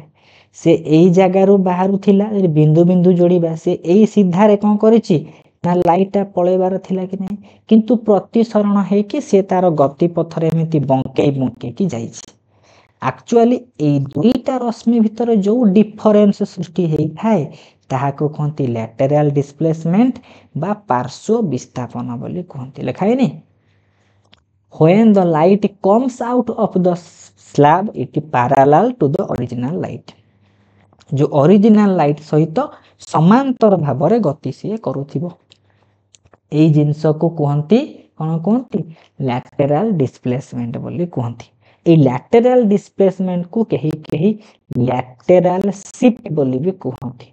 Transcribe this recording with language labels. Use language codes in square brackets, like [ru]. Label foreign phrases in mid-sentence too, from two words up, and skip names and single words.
[or] ସେ ଏଇ ଜାଗାରୁ ବାହାରୁଥିଲା, ଯଦି ବିନ୍ଦୁ ବିନ୍ଦୁ ଯୋଡ଼ିବା, ସେ ଏଇ ସିଧାରେ କ'ଣ କରିଛି ନା ଲାଇଟଟା ପଳେଇବାର ଥିଲା କି ନାହିଁ, କିନ୍ତୁ ପ୍ରତିସରଣ ହେଇକି ସେ ତାର ଗତିପଥରେ ଏମିତି ବଙ୍କେଇ ବଙ୍କେଇକି ଯାଇଛି। ଆକ୍ଚୁଆଲି ଏଇ ଦୁଇଟା ରଶ୍ମି ଭିତରେ ଯେଉଁ ଡିଫରେନ୍ସ ସୃଷ୍ଟି ହେଇଥାଏ ତାହାକୁ କୁହନ୍ତି [en] lateral displacement [or] ବା ପାର୍ଶ୍ୱ ବିସ୍ଥାପନ ବୋଲି କୁହନ୍ତି। ଲେଖା ହେଇନି? [en] When the light comes out of the slab, it is parallel to the original light. [or] ଯେଉଁ [en] original light [or] ସହିତ ସମାନ୍ତର ଭାବରେ ଗତି ସିଏ କରୁଥିବ। ଏଇ ଜିନିଷକୁ କୁହନ୍ତି କ'ଣ କୁହନ୍ତି? [en] lateral displacement [or] ବୋଲି କୁହନ୍ତି। ଏଇ [en] lateral displacementକୁ [or] କେହି କେହି [en] lateral shift [or] ବୋଲି ବି କୁହନ୍ତି।